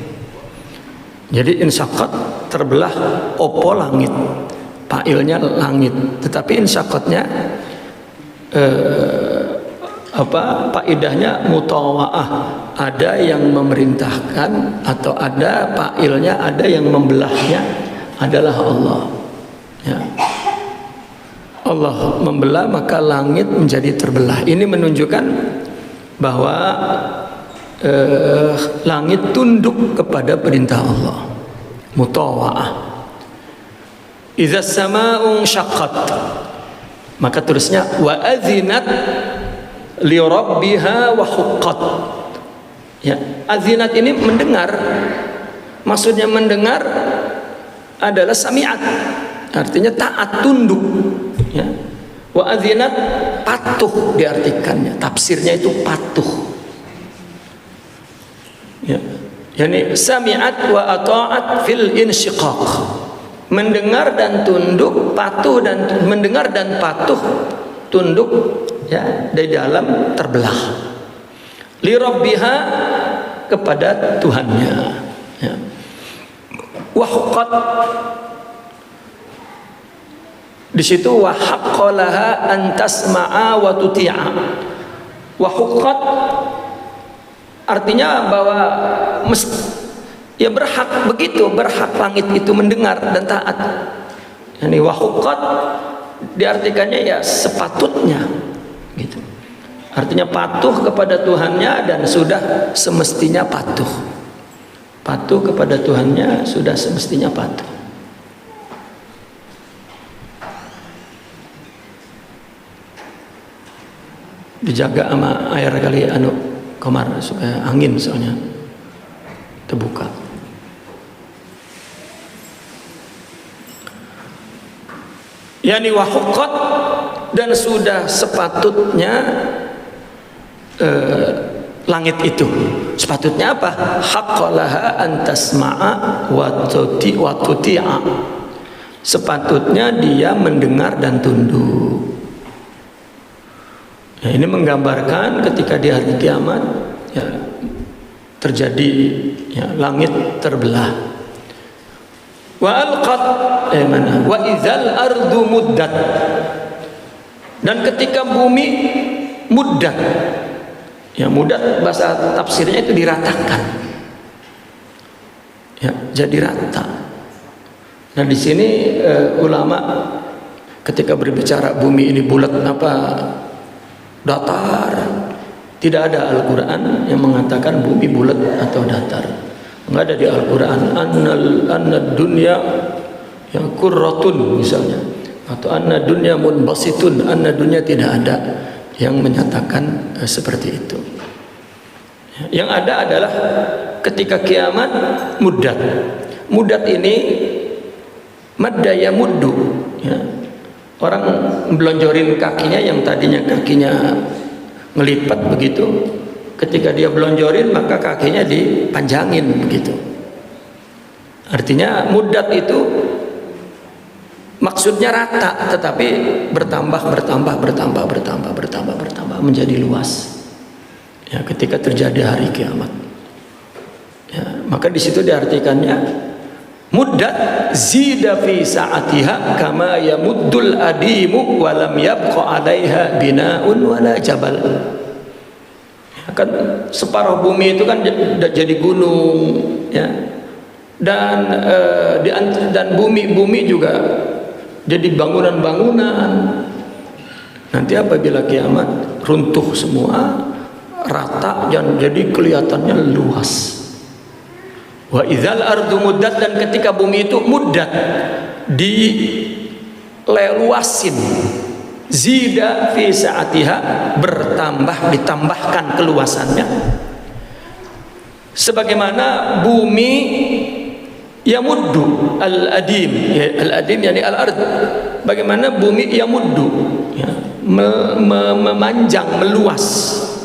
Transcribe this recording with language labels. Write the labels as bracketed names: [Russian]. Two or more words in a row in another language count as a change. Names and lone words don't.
[Indonesian] Jadi insyaqqat terbelah, opo langit, fa'ilnya langit, tetapi insyaqqatnya apa faidahnya mutawa'ah, ada yang memerintahkan atau ada fa'ilnya, ada yang membelahnya adalah Allah. Ya. Allah membelah maka langit menjadi terbelah. Ini menunjukkan bahwa langit tunduk kepada perintah Allah. Mutawa'ah. [Arabic] إذا السماء انشقت, [Indonesian] maka terusnya [Arabic] وأذنت لربها وحقت. [Indonesian] Ya, azinat ini mendengar. Maksudnya mendengar adalah sami'at. Artinya taat, tunduk. Ya. [Arabic] وأذنت [Indonesian] patuh diartikannya. Tafsirnya itu patuh. Ya. [Arabic] يعني سمعت وأطاعت في الانشقاق. [Indonesian] Mendengar dan tunduk, patuh dan mendengar dan patuh, tunduk ya di dalam terbelah. [Arabic] لربها, [Indonesian] kepada Tuhannya. [Arabic] Ya. وحقت, [Indonesian] di situ [Arabic] وحق لها أن تسمع وتطيع. وحقت [Indonesian] artinya bahwa ya berhak begitu, berhak langit itu mendengar dan taat. [Arabic] يعني وحقت [Indonesian] diartikannya ya sepatutnya gitu. Artinya patuh kepada Tuhannya dan sudah semestinya patuh. Patuh kepada Tuhannya sudah semestinya patuh. Dijaga sama air kali anu komar supaya angin soalnya terbuka. [Arabic] يعني وحقت, [Indonesian] dan sudah sepatutnya langit itu. Sepatutnya apa? [Arabic] حق لها أن تسمع وتطيع. [Indonesian] Sepatutnya dia mendengar dan tunduk. Ya, ini menggambarkan ketika di hari kiamat ya, terjadi ya, langit terbelah. [Arabic] وألقت وإذا الأرض مدت, [Indonesian] dan ketika bumi muddat, ya muddat bahasa tafsirnya itu diratakan, ya jadi rata. Nah di sini ulama ketika berbicara bumi ini bulat apa datar, tidak ada Al-Quran yang mengatakan bumi bulat atau datar. Enggak ada di Al-Quran [Arabic] أن الدنيا يا كرة [Indonesian] misalnya, atau [Arabic] أن الدنيا منبسطة. أن الدنيا [Indonesian] tidak ada yang menyatakan seperti itu. Yang ada adalah ketika kiamat muddat. Muddat ini [Arabic] مد يمد [Indonesian] ya. Orang belonjorin kakinya yang tadinya kakinya ngelipat begitu. Ketika dia belonjorin maka kakinya dipanjangin begitu. Artinya muddat itu maksudnya rata, tetapi bertambah menjadi luas. Ya, ketika terjadi hari kiamat. [Arabic] Ya, [Indonesian] maka di situ diartikannya [Arabic] مدت زيد في سعتها كما يمد الأديم ولم يبق عليها بناء ولا جبل. [Indonesian] Ya, kan separuh bumi itu kan jadi gunung, ya. Dan bumi juga jadi bangunan-bangunan. Nanti apabila kiamat runtuh semua, rata dan jadi kelihatannya luas. [Arabic] وإذا الأرض مدت, [Indonesian] dan ketika bumi itu muddat, dileluasin, [Arabic] زيد في سعتها, [Indonesian] ditambahkan keluasannya, sebagaimana bumi [Arabic] يمد الأديم, [Indonesian] ya, [Arabic] الأديم يعني الأرض, [Indonesian] bagaimana bumi yamuddu, ya, memanjang, meluas.